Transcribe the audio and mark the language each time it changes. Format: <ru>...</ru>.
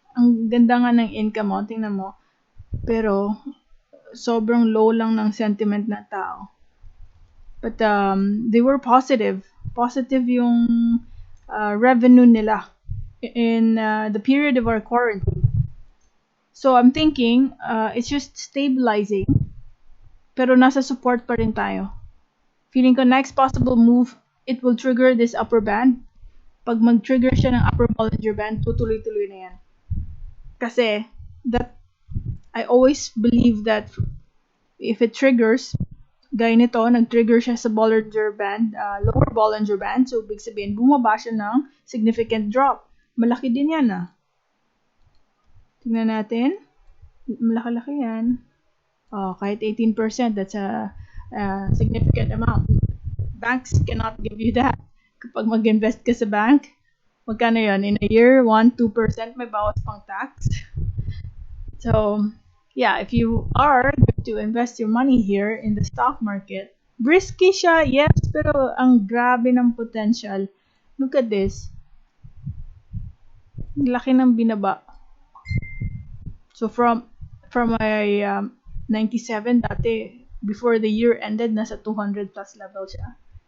<tl>Ang ganda nga ng income mo, tingnan mo. Pero, sobrang low lang ng sentiment ng tao.</tl> <en>But, they were positive. Positive yung revenue nila in the period of our quarantine. So, I'm thinking, it's just stabilizing.</en> <tl>Pero nasa support pa rin tayo. Feeling ko next possible move,</tl> <en>it will trigger this upper band.</en> <tl>Pag mag-trigger siya ng upper Bollinger Band, tutuloy-tuloy na yan. Kasi,</tl> <en>I always believe that if it triggers,</en> <tl>gaya nito, nag-trigger siya sa Bollinger Band, lower Bollinger Band, so big sabihin, bumaba siya ng significant drop. Malaki din yan ah. Tingnan natin. Malaki-laki yan.</tl> <en>Kahit 18%, that's a significant amount. Banks cannot give you that.</en> <tl>Kapag mag-invest ka sa bank, magkano yun?</tl> <en>In a year, 1-2%</en> <tl>may bawas pang tax.</tl> <en>So, yeah, if you are going to invest your money here in the stock market,</en> <tl>Risky siya, yes, pero ang grabe ng potential.</tl> <en>Look at this.</en> <tl>Laki ng binaba. So from a 97 dati, before the year ended, nasa 200 plus level siya.</tl>